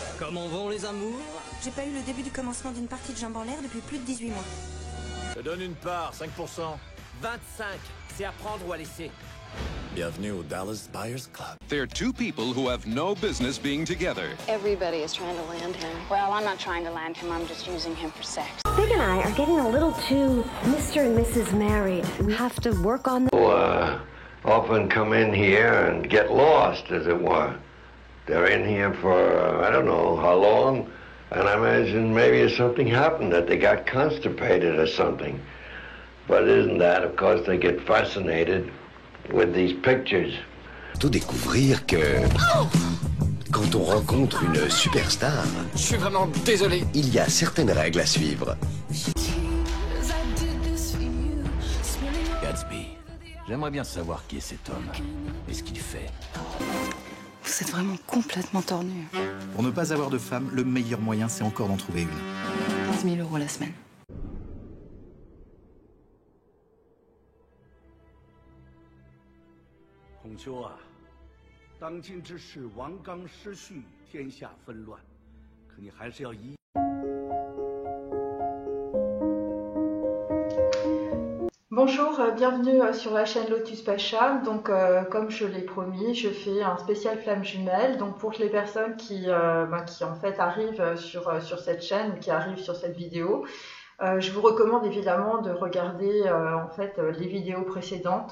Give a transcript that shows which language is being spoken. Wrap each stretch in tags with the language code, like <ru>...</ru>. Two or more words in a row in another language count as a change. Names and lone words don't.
<fr>Comment vont les amours? J'ai pas eu le début du commencement d'une partie de jambes en l'air depuis plus de 18 mois. Je te donne une part, 5%. 25, c'est à prendre ou à laisser. Bienvenue au Dallas Buyers Club.</fr> <en>They're two people who have no business being together. Everybody is trying to land him. Well, I'm not trying to land him, I'm just using him for sex. Big and I are getting a little too Mr. and Mrs. Married. We have to work on the... often come in here and get lost, as it were. They're in here for, I don't know how long, and I imagine maybe something happened, that they got constipated or something. But isn't that, of course, they get fascinated with these pictures.</en> <fr>Faut découvrir que quand on rencontre une superstar, Je suis vraiment désolé. il y a certaines règles à suivre. Gatsby, j'aimerais bien savoir qui est cet homme et ce qu'il fait. Vous êtes vraiment complètement tordu. Pour ne pas avoir de femme, le meilleur moyen, c'est encore d'en trouver une. 15 000 € la semaine.</fr> <zh>孔丘啊，当今之事，王纲失序，天下纷乱，可你还是要依。</zh> <fr>Bonjour, bienvenue sur la chaîne Lotus Pacha. Donc, comme je l'ai promis, je fais un spécial flamme jumelle. Donc, pour les personnes qui en fait arrivent sur cette chaîne, qui arrivent sur cette vidéo, je vous recommande évidemment de regarder en fait les vidéos précédentes.</fr>